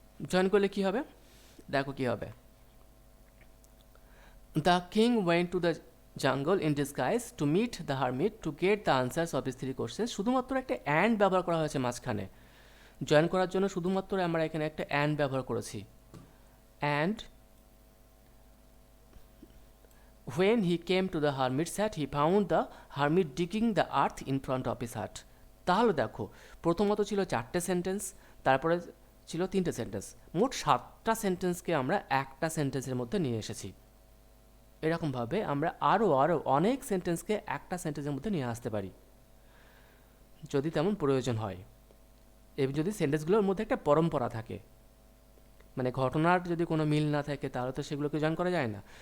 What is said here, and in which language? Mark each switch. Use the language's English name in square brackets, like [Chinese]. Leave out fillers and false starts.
[Bangla] Join করলে কি হবে, দেখো কি হবে, [English] the king went to the jungle in disguise to meet the hermit to get the answers of his 3 questions, [Bangla] শুধুমাত্র একটা অ্যান্ড ব্যবহার করা হয়েছে মাঝখানে, জয়েন করার জন্য শুধুমাত্র আমরা এখানে একটা অ্যান্ড ব্যবহার করেছি। [English] And when he came to the hermit's hut he found the hermit digging the earth in front of his hut। [Bangla] তাহলে দেখো প্রথমত ছিল 4টে সেন্টেন্স, তারপরে ছিল 3টে সেন্টেন্স, মোট 7টা সেন্টেন্সকে আমরা একটা সেন্টেন্সের মধ্যে নিয়ে এসেছি। এরকমভাবে আমরা আরও অনেক সেন্টেন্সকে একটা সেন্টেন্সের মধ্যে নিয়ে আসতে পারি যদি তেমন প্রয়োজন হয়, এবং যদি সেন্টেন্সগুলোর মধ্যে একটা পরম্পরা থাকে, মানে ঘটনার যদি কোনো মিল না থাকে তাহলে তো সেগুলোকে জয়েন করা যায় না।